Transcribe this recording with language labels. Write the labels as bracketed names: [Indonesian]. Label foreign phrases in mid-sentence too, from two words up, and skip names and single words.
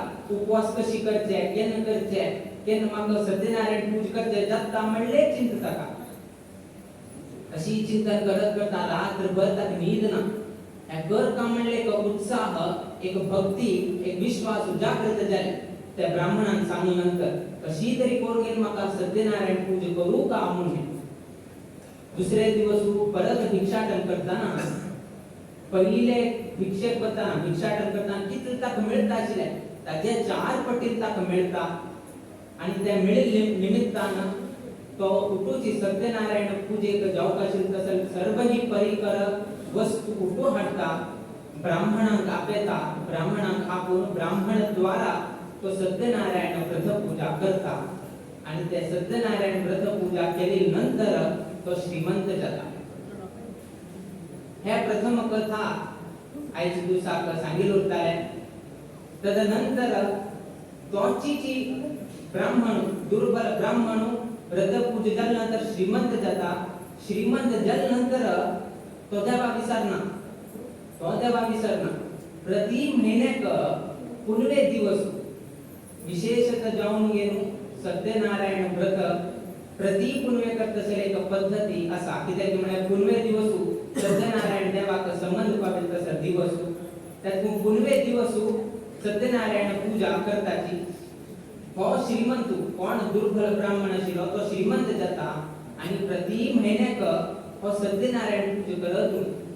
[Konkani] उपवास कशी करचे, केन्ना करचे, केन्ना म्हाका सत्यनारायण पूज करचे जाता म्हणले चिंता ताका. अशी चिंतन करत करता रात्रभर ताका न्हीद ना. हे करता म्हणले एक उत्साह, एक भक्ती, एक विश्वास जागृत जाले. त्या ब्राह्मणान सांगून नंतर कशी तरी करून म्हाका सत्यनारायण पूज करू का म्हणून दुसरे दिवस परत भिक्षाटन करताना पहिले भिक्षेक करताना भिक्षाटन करताना कितले ताका मिळता आशिल्ले ताचे 4 पटीन ताका मिळता. आणि त्या मिळिल्ले निमित्तान तो उठूची सत्यनारायण पूजेक जावपाची तसं सर्व ही परिकर वस्तू उठू हाडता, ब्राह्मणांक आपयता. ब्राह्मणांक आपून ब्राह्मण द्वारा तो सत्यनारायण व्रत पूजा करता आणि त्या सत्यनारायण व्रत पूजा केली नंतर तो श्रीमंत जाता. ह्या प्रथम कथा आयच्या दिवसाक सांगितली उरताले. तदनंतर तोची जी ब्राह्मण दुर्बल ब्राह्मण व्रत पूजा केल्यानंतर श्रीमंत जाता. श्रीमंत झाल्यानंतर तो देवा विसरना प्रति महिन्याक पुनवे दिवस विशेषतः जाऊन गेलो सत्यनारायण व्रत प्रति पुनवे करतसले एक पद्धती असा कित्याक म्हळ्यार पुनवे दिवस सत्यनारायण देवाक संबंध पावेल तसो दिवस त्यातून पुनवे दिवस सत्यनारायण पूजा करताची. हो श्रीमंत कोण दुर्बल ब्राह्मण आशिल्लो तो श्रीमंत जाता आणि प्रति महिन्याक हो सत्यनारायण पूजा करत.